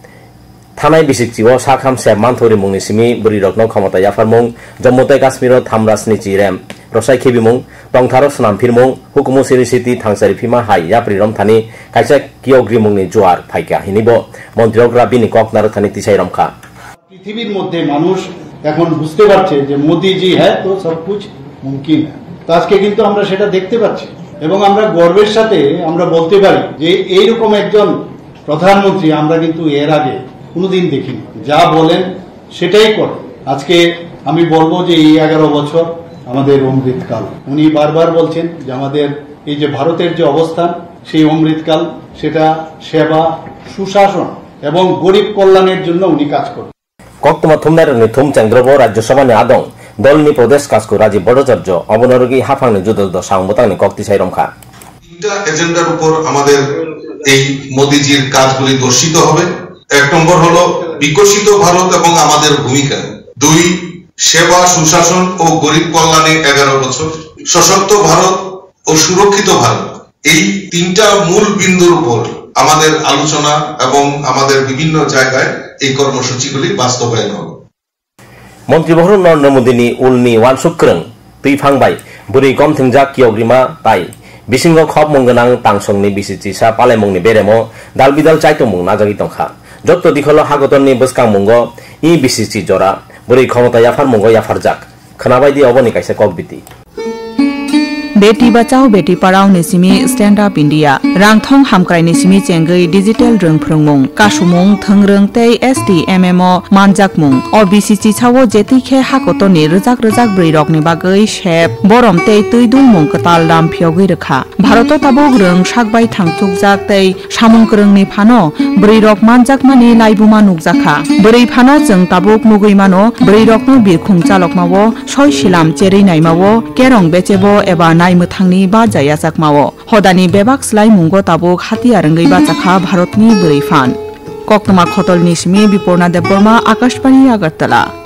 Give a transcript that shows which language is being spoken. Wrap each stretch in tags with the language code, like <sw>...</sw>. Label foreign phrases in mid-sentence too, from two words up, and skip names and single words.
<trp>थानाय बिसिकचिव साखाम सेब मानथरि मुंनि सिमि बुरि रत्न क्षमता याफारमुं जम्मु तै काश्मीर थामरासनि चिरेम रसाय खेबिमुं टंथार सनामफिरमुं हुकुमु सिरि सिटी थांसारि फिमा हाय याप्रि रमथानि कायसा कियग्रि मुंनि जुआर फाइका हिनिबो मंत्री अग्रा बिनि ककनार थानि तिसाइ रमखा</trp> <bn>পৃথিবীর মধ্যে মানুষ এখন বুঝতে পারছে যে মোদিজি হ্যাঁ তো সবকিছু মুমকিন তো আজকে কিন্তু আমরা সেটা দেখতে পাচ্ছি এবং আমরা গর্বের সাথে আমরা বলতে পারি যে এই রকম একজন প্রধানমন্ত্রী আমরা কিন্তু এর আগে কোনোদিন দেখিনি যা বলেন সেটাই করেন আজকে আমি বলবো যে এই 11 বছর আমাদের অমৃতকাল উনি বারবার বলছেন যে আমাদের এই যে ভারতের যে অবস্থান সেই অমৃতকাল সেটা সেবা সুশাসন এবং গরিব কল্যাণের জন্য উনি কাজ করেন</bn> <trp>कक्तमा थुमनारनि थुम चंद्रब राज्यसभानि आदं दलनि प्रदेश कास्कु राजीव भट्टाचार्य अबनरगि हाफांनि जुदद साउंबतांनि कक्तिसाइ रमखा</trp> <bn>তিনটা এজেন্ডার উপর আমাদের এই মোদিজির কাজগুলি দর্শিত হবে এক নম্বর হলো বিকশিত ভারত এবং আমাদের ভূমিকা দুই সেবা সুশাসন ও গরিব কল্যাণে 11 বছর সশক্ত ভারত ও সুরক্ষিত ভারত এই তিনটা মূল বিন্দুর উপর আমাদের আলোচনা এবং আমাদের বিভিন্ন জায়গায় এই কর্মসূচিগুলি বাস্তবায়ন হবে</bn> <trp>मंत्री बख्र नरेंद्र मोदी नि उलनि वानसुक्रं तैफांबाय बुरै गमथंजा कियग्रिमा ताइ बिसिंग खब मंगनां तांसंनि बिसिचि सा पालेमुंनि बेरेमो दालबिदाल चाइतमुं नाजागि दंखा जत्त दिखलो हागतरनि बसकां मुंगो इ बिसिचि जरा बुरै क्षमता याफार मुंगो याफारजाक खोनाबायदि अबनि कायसा ककबिति बेटी बचाओ बेटी पढ़ाओ निसिमी स्टैंड अप इंडिया रांगथों हामक्राय निसिमी चेंगै डिजिटल रों फोरोंमुं कासुमुं थोंरों तै STMMO मानजाकमुं OBC चिसावो जेतिखे हाकोतनि रोजाक ब्रैरकनि बागै शेप बरम तै तैदुंमुं कताल दाम फियगै रखा भारत ताबुक रों साकबाय थांथुकजाक तै सामुंकरोंनि फानो ब्रैरक मानजाकमानि लाइबुमा नुकजाखा ब्रै फानो जों ताबुक मुगैमानो ब्रैरकनो बिरखुं चालकमावो सय सिलाम चेरै नायमावो केरं बेचेबो एबा नायमोथांनि बाजाया जाकमावो हदानि बेबाक स्लाय मुंगो ताबुक हाथियारंगै बाचाखा भारतनि ब्रै फान कक्तमा खतलनि सिमी बिपर्णा देबबर्मा आकाशवाणी आगरतला</trp>